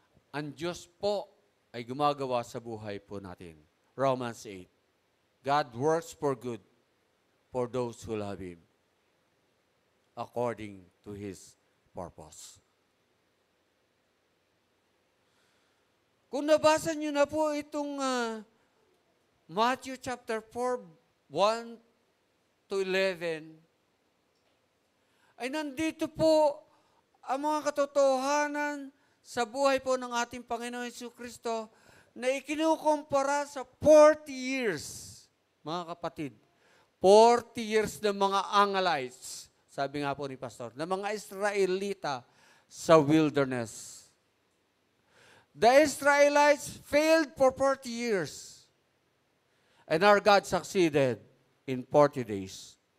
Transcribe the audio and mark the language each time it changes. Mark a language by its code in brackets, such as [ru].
[tl] Ang Diyos po ay gumagawa sa buhay po natin. Romans 8. [en] God works for good for those who love Him according to His purpose. [tl] Kung nabasa nyo na po itong Matthew chapter 4, 1 to 11, ay nandito po ang mga katotohanan sa buhay po ng ating Panginoon Jesucristo na ikinukumpara sa 40 years, mga kapatid. 40 years ng mga Angelites, sabi nga po ni Pastor, ng mga Israelita sa wilderness. [en] The Israelites failed for 40 years. And our God succeeded in 40 days.